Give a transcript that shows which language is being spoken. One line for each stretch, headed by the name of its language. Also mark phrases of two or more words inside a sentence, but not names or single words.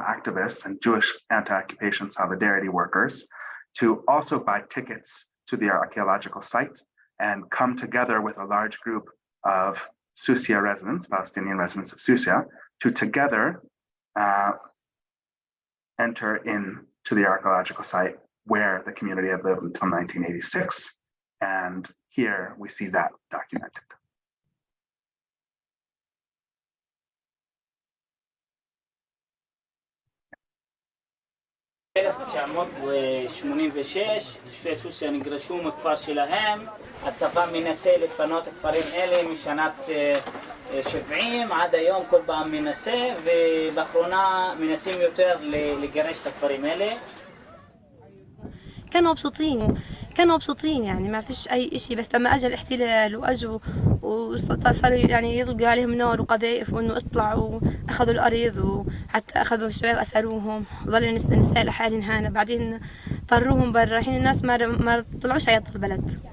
English: activists and Jewish anti-occupation solidarity workers to also buy tickets to the archaeological site and come together with a large group of Susia residents, Palestinian residents of Susia, to together enter into the archaeological site where the community had lived until 1986. And here we see that documented.
Hebrew: תושבי סוסיה נגרשו מכפר שלהם, הצבא מנסה לפנות כפרים אלה משנת 70 עד היום כל פעם מנסה, ובאחרונה מנסים יותר לגרש את הכפרים אלה.
Arabic: كانوا مبسوطين يعني ما فيش أي إشي، بس لما أجى الاحتلال وأجوا وصاروا يعني يطلقوا عليهم نار وقذائف وإنه اطلعوا، أخذوا الأرض وحتى أخذوا الشباب أسروهم وظلوا النساء لحالهم هنا، بعدين طروهم برا. الحين الناس ما طلعوش عيط البلد.